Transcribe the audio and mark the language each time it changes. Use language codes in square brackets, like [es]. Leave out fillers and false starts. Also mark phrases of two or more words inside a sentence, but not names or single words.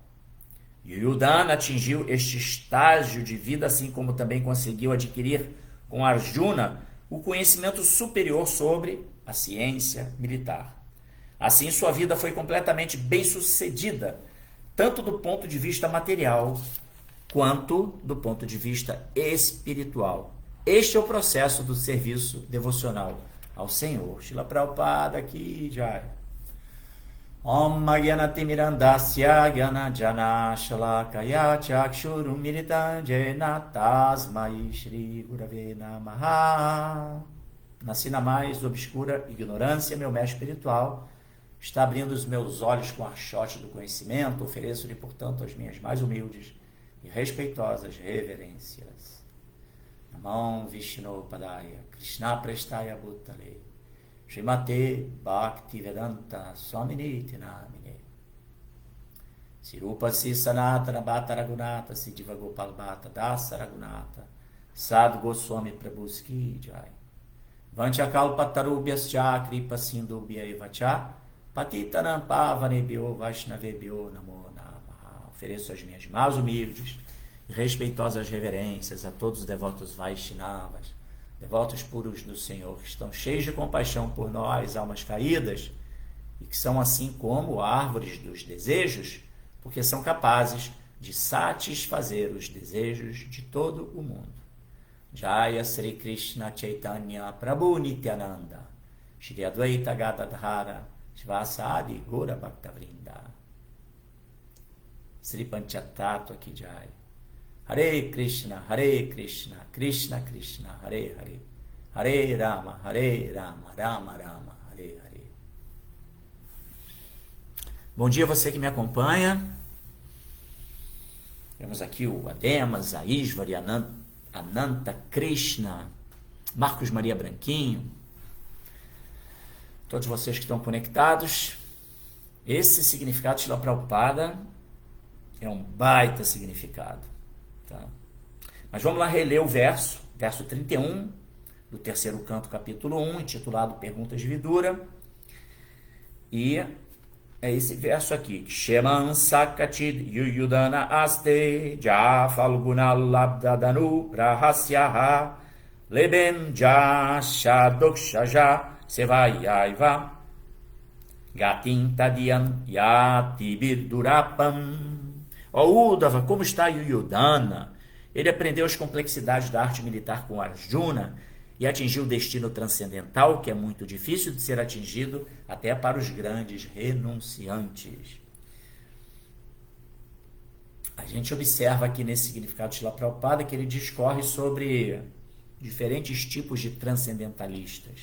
[pt] Yuddhana atingiu este estágio de vida, assim como também conseguiu adquirir com Arjuna o conhecimento superior sobre a ciência militar. Assim, sua vida foi completamente bem-sucedida, tanto do ponto de vista material, quanto do ponto de vista espiritual. Este é o processo do serviço devocional ao Senhor. Srila Prabhupada aqui, Jai. [sa] ॐ अज्ञानतिमिरान्धस्य ज्ञानाञ्जनशलाकया चक्षुरुन्मीलितं येन तस्मै श्रीगुरवे नमः. [pt] Nasci na mais obscura ignorância, meu mestre espiritual está abrindo os meus olhos com o archote do conhecimento. Ofereço-lhe, portanto, as minhas mais humildes e respeitosas reverências. [sa] नमः विष्णुपादाय कृष्णप्रेष्ठाय भूतले श्रीमते भक्तिवेदान्त स्वामिन् नामिने श्रीरूप सनातन भट्ट रघुनाथ श्रीजीव गोपाल भट्ट दास रघुनाथ षड् गोस्वामी प्रभुपाद की जय वाञ्छाकल्पतरुभ्यश्च कृपासिन्धुभ्य एव च पतितानां पावनेभ्यो वैष्णवेभ्यो नमो नमः. [pt] Ofereço as minhas mais humildes e respeitosas reverências a todos os devotos Vaishnavas, devotos puros do Senhor, que estão cheios de compaixão por nós, almas caídas, e que são assim como árvores dos desejos, porque são capazes de satisfazer os desejos de todo o mundo. [sa] जय श्रीकृष्णचैतन्य प्रभु नित्यानन्द श्रीअद्वैत गदाधर श्रीवासादि गौरभक्तवृन्द श्रीपञ्चतत्त्व की जय. हरे कृष्ण कृष्ण कृष्ण हरे हरे हरे राम राम राम हरे हरे. [pt] Bom dia você que me acompanha. Temos aqui o Ademas, a Isvari, Ananta Krishna, Marcos Maria Branquinho, todos vocês que estão conectados. Esse significado de Srila Prabhupada é um baita significado. Tá? Mas vamos lá reler o verso 31 do 3º canto, capítulo 1, intitulado Perguntas de Vidura. E é esse verso aqui. [sa] क्षेमं स कच्चिद् युयुधान आस्ते यः फाल्गुनाल् लब्धधनूरहस्यः लेभेऽञ्जसाधोक्षजसेवयैव गतिं तदीयां यतिभिर् दुरापाम्. [pt] Ó Uddhava, como está Yuyudana? Ele aprendeu as complexidades da arte militar com Arjuna e atingiu o destino transcendental, que é muito difícil de ser atingido até para os grandes renunciantes. A gente observa aqui nesse significado de Srila Prabhupada que ele discorre sobre diferentes tipos de transcendentalistas.